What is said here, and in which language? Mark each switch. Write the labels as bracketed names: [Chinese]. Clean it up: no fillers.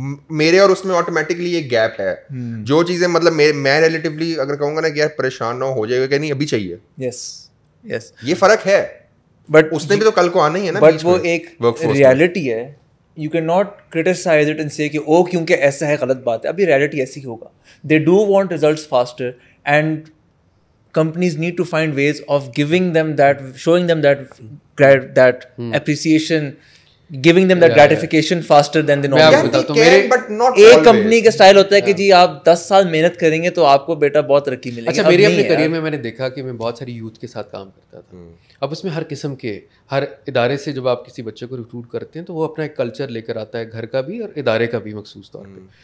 [Urdu] میرے اور اس میں آٹومیٹکلی ایک گیپ ہے. جو چیزیں مطلب میں ریلیٹیولی اگر کہوں گا نا کہ یار پریشان نہ ہو جائے گا کہ نہیں ابھی چاہیے, [English] yes [Urdu] یہ فرق ہے. [English] but [Urdu] اس نے بھی تو کل کو آنا ہی ہے نا. بٹ وہ ایک ریالٹی ہے. [English] you can not criticize it and say کہ او [Urdu] کیونکہ ایسا ہے غلط بات ہے. ابھی ریالٹی ایسی ہوگا. [English] They do want results faster and companies need to find ways of giving them that, showing them that appreciation, giving them that gratification faster than the normal. [Urdu] ایک کمپنی کا اسٹائل ہوتا ہے کہ جی آپ 10 سال محنت کریں گے تو آپ کو بیٹا بہت ترقی ملے گی. اچھا میرے اپنے کریئر میں نے دیکھا کہ میں بہت ساری یوتھ کے ساتھ کام کرتا تھا. اب اس میں ہر قسم کے ہر ادارے سے جب آپ کسی بچے کو ریکروٹ کرتے ہیں تو وہ اپنا ایک کلچر لے کر آتا ہے, گھر کا بھی اور ادارے کا بھی مخصوص طور پہ.